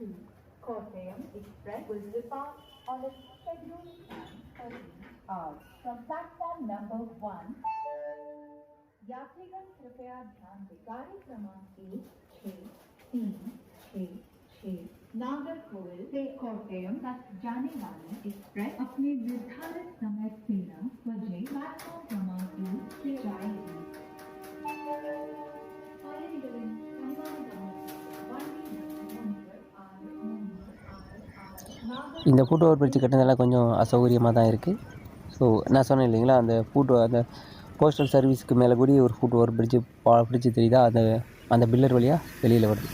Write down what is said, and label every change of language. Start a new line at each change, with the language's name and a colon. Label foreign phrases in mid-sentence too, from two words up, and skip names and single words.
English: Kottayam Express will depart on its scheduled time 13 hours. From platform number 1,
Hindi: यात्रीगण कृपया ध्यान दें, गाड़ी क्रमांक 1636 नागरकोइल से कोट्टयम तक जाने वाली एक्सप्रेस अपने निर्धारित समय 13 बजे प्लेटफॉर्म क्रमांक 2 से जाएगी.
Tamil: இந்த
English: foot over bridge
Tamil: கட்டினதெல்லாம் கொஞ்சம் அசௌகரியமாக தான் இருக்குது. ஸோ நான் சொன்னேன் இல்லைங்களா, அந்த
English: postal serviceக்கு
Tamil: மேலே கூடி ஒரு
English: foot over bridge
Tamil: தெரியுதா, அந்த பில்லர் வழியாக வெளியில் வருது.